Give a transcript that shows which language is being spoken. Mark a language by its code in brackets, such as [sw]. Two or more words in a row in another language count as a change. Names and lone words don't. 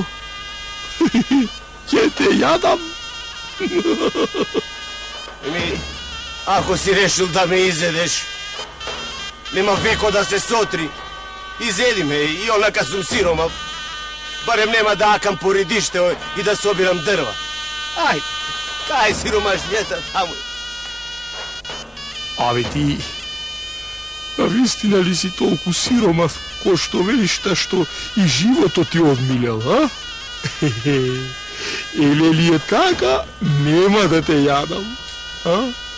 [mk] Ќе те јадам. Ако си решил да ме изедеш, нема веко да се сотри. Изеди ме, и онака сум сиромав. Барем нема да акам по редиште и да собирам дрва. Kaj siromašnjeta tamo? Ave ti, a vistina li si toliko siromah, ko što veliš ta što i životo ti odmiljal, a? Ili li je taka, nema da te jadam, a?